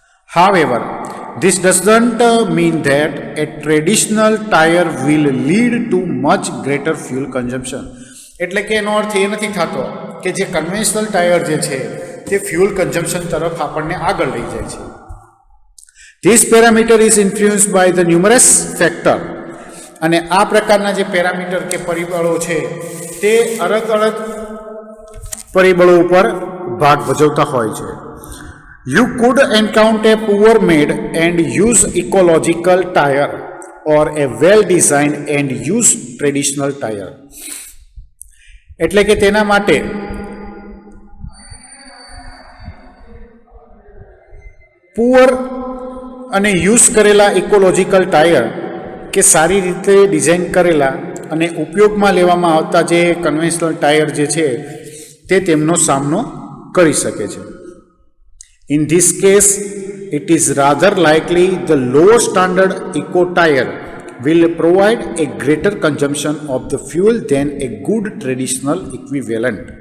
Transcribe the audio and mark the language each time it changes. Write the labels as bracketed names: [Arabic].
[English] However, this doesn't mean that a traditional tire will lead to much greater fuel consumption. [Gujarati] એટલે કે એનો અર્થ એ નથી થતો કે જે કન્વેન્શનલ ટાયર જે છે તે ફ્યુઅલ કન્ઝમ્પશન તરફ આપણને આગળ લઈ જાય છે. [English] This parameter is influenced by the numerous factors. [Gujarati] અને આ પ્રકારના જે પેરામીટર કે પરિબળો છે તે અલગ અલગ પરિબળો ઉપર ભાગ ભજવતા હોય છે. [English] You could encounter a poor made and used ecological tire or a well designed and used traditional tire. [Gujarati] એટલે કે તેના માટે પુઅર અને યુઝ કરેલા ઇકોલોજીકલ ટાયર કે સારી રીતે ડિઝાઇન કરેલા અને ઉપયોગમાં લેવામાં આવતા જે કન્વેન્શનલ ટાયર જે છે તે તેમનો સામનો કરી શકે છે. [English] In this case, it is rather likely the lower standard eco tire will provide a greater consumption of the fuel than a good traditional equivalent.